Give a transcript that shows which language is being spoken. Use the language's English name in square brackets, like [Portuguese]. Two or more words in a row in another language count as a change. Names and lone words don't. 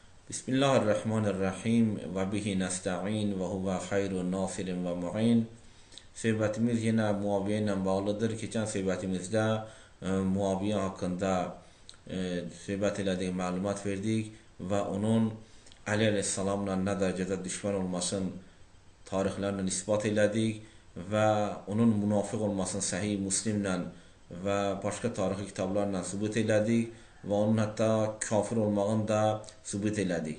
[Arabic] بسم الله الرحمن الرحیم و به نستعین و هو خیر ناصر و معین. [Azerbaijani] Söhbətimiz yenə Muaviyə ilə bağlıdır. Keçən söhbətimizdə Muaviyə haqqında söhbət elədik, məlumat verdik və onun Əli əleyhissalamla nə dərəcədə düşmən olmasını tarixlərlə isbat elədik və onun münafiq olmasını Səhih Müslimlə və başqa tarixi kitablarla sübut elədik və onun hətta kafir olmağını da sübut elədik.